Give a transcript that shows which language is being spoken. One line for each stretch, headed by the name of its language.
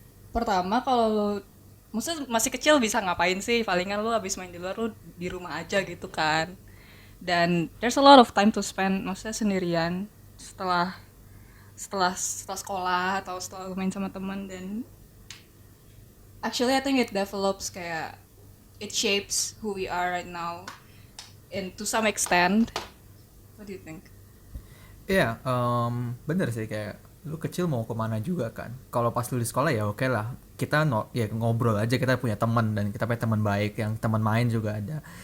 Indonesian: Pertama kalau lu maksudnya masih kecil bisa ngapain sih? Palingan lu habis main di luar lu di rumah aja gitu kan. Dan
English: there's a lot of time to spend
Indonesian: maksudnya sendirian setelah setelah sekolah atau setelah main sama teman. Dan
English: actually I think it develops
Indonesian: kayak
English: it shapes who we are right now and to some extent. What do you think?
Indonesian: Iya, bener sih kayak lu kecil mau kemana juga kan. Kalau pas lu di sekolah ya oke lah. Kita ya ngobrol aja, kita punya teman dan kita punya teman baik yang teman main juga ada.